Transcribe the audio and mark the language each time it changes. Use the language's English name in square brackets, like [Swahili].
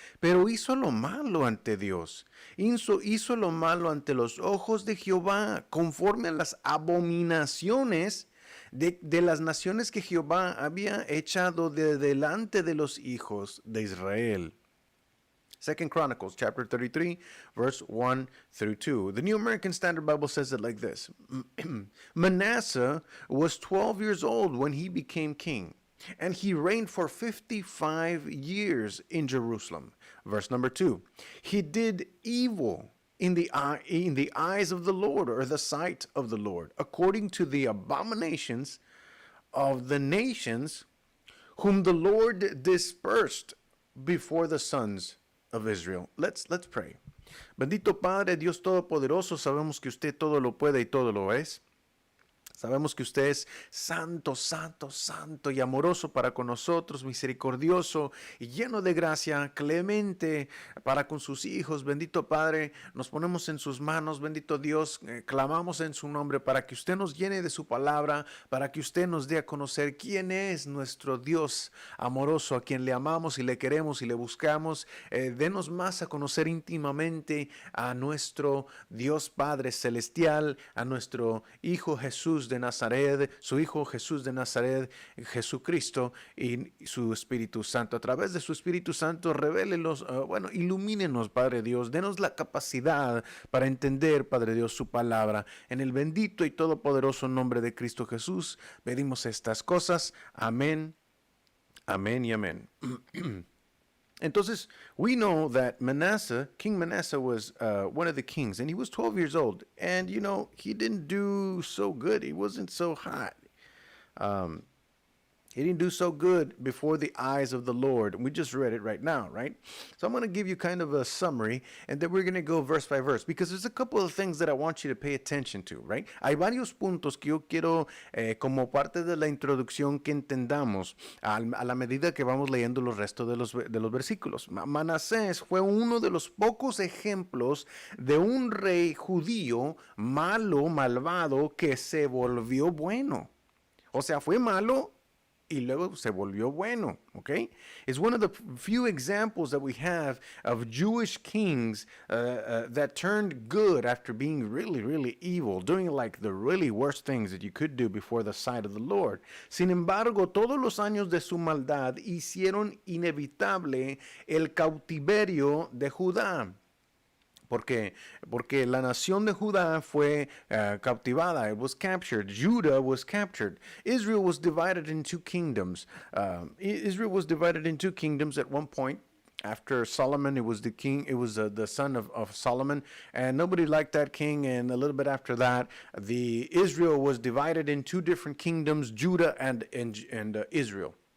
[Spanish] Pero hizo lo malo ante Dios. Hizo lo malo ante los ojos de Jehová, conforme a las abominaciones de las naciones que Jehová había echado de delante de los hijos de Israel. [English] Second Chronicles chapter 33, verse 1 through 2. The New American Standard Bible says it like this. Manasseh was 12 years old when he became king, and he reigned for 55 years in Jerusalem. Verse number 2. He did evil in the eyes of the Lord, or the sight of the Lord, according to the abominations of the nations whom the Lord dispersed before the sons of Israel. Let's pray. [Spanish] Bendito Padre, Dios Todopoderoso, sabemos que usted todo lo puede y todo lo es. Sabemos que usted es santo, santo, santo y amoroso para con nosotros, misericordioso y lleno de gracia, clemente para con sus hijos. Bendito Padre, nos ponemos en sus manos. Bendito Dios, clamamos en su nombre para que usted nos llene de su palabra, para que usted nos dé a conocer quién es nuestro Dios amoroso, a quien le amamos y le queremos y le buscamos. Denos más a conocer íntimamente a nuestro Dios Padre Celestial, a nuestro Hijo Jesús de Nazaret, su Hijo Jesús de Nazaret, Jesucristo y su Espíritu Santo. A través de su Espíritu Santo, revélelos, ilumínenos, Padre Dios, denos la capacidad para entender, Padre Dios, su palabra. En el bendito y todopoderoso nombre de Cristo Jesús, pedimos estas cosas. Amén, amén y amén. Entonces, [English] we know that King Manasseh was one of the kings, and he was 12 years old. And, he didn't do so good. He wasn't so hot. He didn't do so good before the eyes of the Lord. We just read it right now, right? So I'm going to give you kind of a summary, and then we're going to go verse by verse, because there's a couple of things that I want you to pay attention to, right? [Spanish] Hay varios puntos que yo quiero, como parte de la introducción, que entendamos a la medida que vamos leyendo los restos de los versículos. Manasés fue uno de los pocos ejemplos de un rey judío malo, malvado, que se volvió bueno. O sea, fue malo y luego se volvió bueno, okay? [English] It's one of the few examples that we have of Jewish kings that turned good after being really, really evil, doing like the really worst things that you could do before the sight of the Lord. [Spanish] Sin embargo, todos los años de su maldad hicieron inevitable el cautiverio de Judá. Porque la nación de Judá fue cautivada. [English] It was captured. Judah was captured. Israel was divided in two kingdoms. Israel was divided in two kingdoms at one point. After Solomon, it was the king. It was the son of Solomon, and nobody liked that king. And a little bit after that, Israel was divided in two different kingdoms: Judah and Israel.